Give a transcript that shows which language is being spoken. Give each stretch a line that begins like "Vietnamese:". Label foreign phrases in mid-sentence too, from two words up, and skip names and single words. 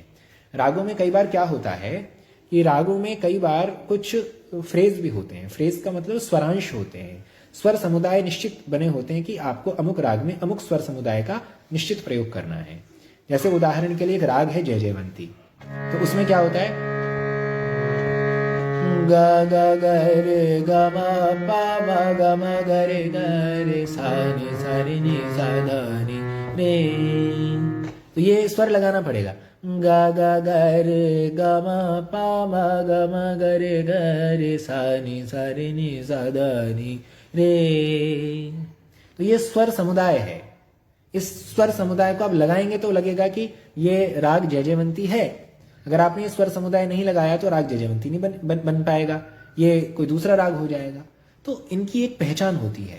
Hindi: रागों में कई बार क्या होता है कि रागों में कई बार कुछ फ्रेज भी होते हैं। फ्रेज का मतलब स्वरांश होते हैं, स्वर समुदाय निश्चित बने होते हैं कि आपको अमुक राग में अमुक स्वर समुदाय का निश्चित प्रयोग करना है। जैसे उदाहरण के लिए एक राग है जय जयवंती, तो उसमें क्या होता है ग ग ग रे ग म प म ग म ग रे ग रे सा नि सा रे नि सा ध नि रे, तो ये स्वर लगाना पड़ेगा। ग ग ग रे ग म प म ग म ग रे ग रे सा नि सा रे नि सा ध नि रे, तो ये स्वर समुदाय है। इस स्वर समुदाय को आप लगाएंगे तो लगेगा कि ये राग जयजयवंती है। अगर आपने ये स्वर समुदाय नहीं लगाया तो राग जयजयवंती नहीं बन पाएगा, ये कोई दूसरा राग हो जाएगा। तो इनकी एक पहचान होती है।